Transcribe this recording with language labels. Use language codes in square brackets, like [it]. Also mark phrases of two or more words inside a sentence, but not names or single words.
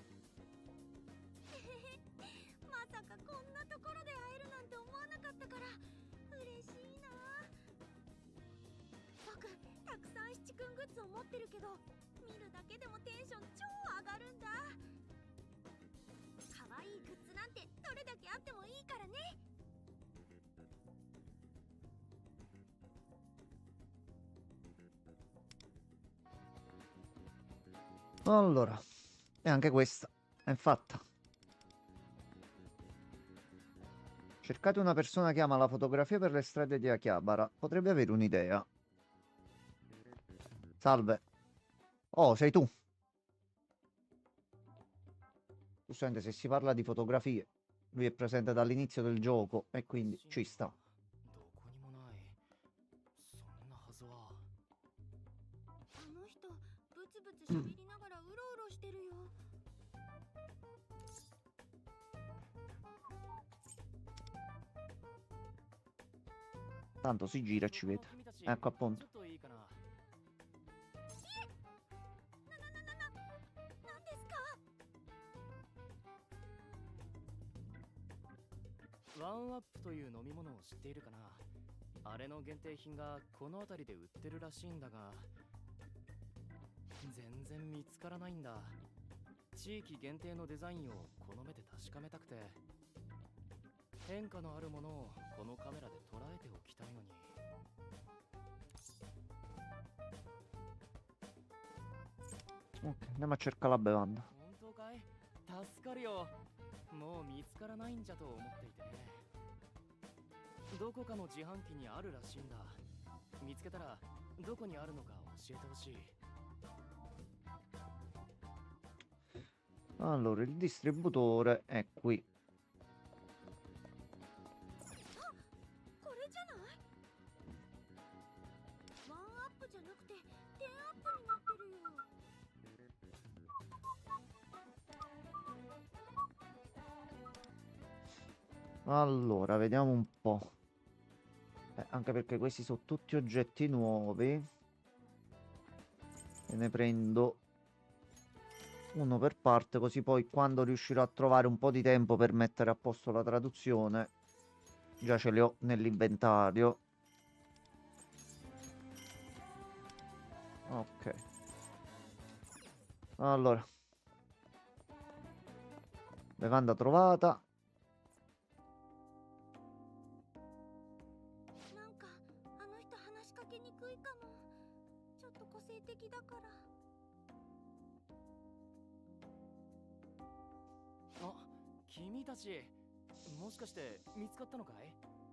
[ja] まさかこんなところで会えるなんて思わなかったから嬉しいな。僕たくさん七君グッズを持ってるけど、見るだけでもテンション超上がるんだ。可愛いグッズなんてどれだけあってもいいからね。 [it] Allora, e anche questa è fatta. Cercate una persona che ama la fotografia per le strade di Akihabara. Potrebbe avere un'idea. Salve. Oh, sei tu. Giustamente, se si parla di fotografie, lui è presente dall'inizio del gioco e quindi ci sta. [ja] あの人ブツブツ喋りながらうろうろしてるよ。 [it] Tanto si gira e ci vede. Ecco appunto. [ja] 何ですか。ワンアップという飲み物を知っているかな。あれの限定品がこの辺りで売ってるらしいんだが、全然見つからないんだ。地域限定のデザインをこの目で確かめたくて、変化のあるものをこのカメラで捉えておきたいのに。 [it] Ok, andiamo a cercare la bevanda. [ja] 本当かい？助かるよ。もう見つからないんじゃと思っていてね。どこかの自販機にあるらしいんだ。見つけたらどこにあるのか教えてほしい。 [it] Allora, il distributore è qui. [ja] これじゃない？ワンアップじゃなくてテンアップになってるよ。 [it] Allora, vediamo un po'. Anche perché questi sono tutti oggetti nuovi. E ne prendo uno per parte, così poi quando riuscirò a trovare un po' di tempo per mettere a posto la traduzione, già ce li ho nell'inventario. Ok. Allora, Bevanda trovata. [ja] なんかあの人話しかけにくいかも。ちょっと個性的だから。あ、君たちもしかして見つかったのかい？